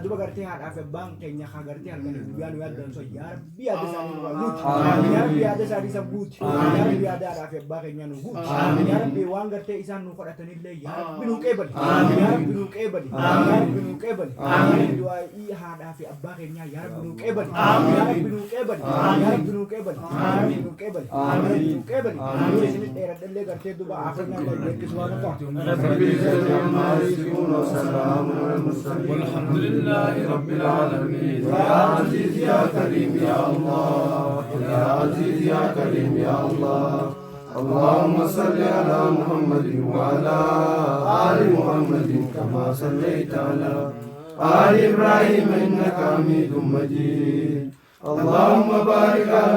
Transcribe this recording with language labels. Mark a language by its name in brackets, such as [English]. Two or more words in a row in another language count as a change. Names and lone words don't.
[Oromo] duba gartee haadhaaf abbaan keenya haa gartee halkanii guyyaa nu yaaddan so [Arabic] يا رب [Oromo] yaada isaanii nu guuti [Arabic] يا رب [Oromo] yaada isaanii san guuti [Arabic] يا رب [Oromo] yaada haadhaaf abbaa keenya nu guuti [Arabic] يا رب [Oromo] waan gartee isaan nu fudhatanillee [Arabic] يا رب [Oromo] nu qeebali [Arabic] يا رب [Oromo] nu qeebali [Arabic] يا رب [Oromo] nu qeebali du'aa'ii haadhaa fi abbaa keenyaa [Arabic] يا رب [Oromo] nu qeebali [Arabic] يا رب [Oromo] nu qeebali [Arabic] يا رب [Oromo] nu qeebali [Arabic] يا رب [Oromo] nu qeebali [Arabic] يا رب [Oromo] nu qeebali nu isin dheeradhallee gartee duba aafannaa kan beekis waan [Arabic] والحمد لله رب العالمين يا عزيز يا كريم يا الله يا عزيز يا كريم يا الله اللهم صل على محمد وعلى آل محمد كما صليت على آل إبراهيم إنك حميد مجيد اللهم بارك على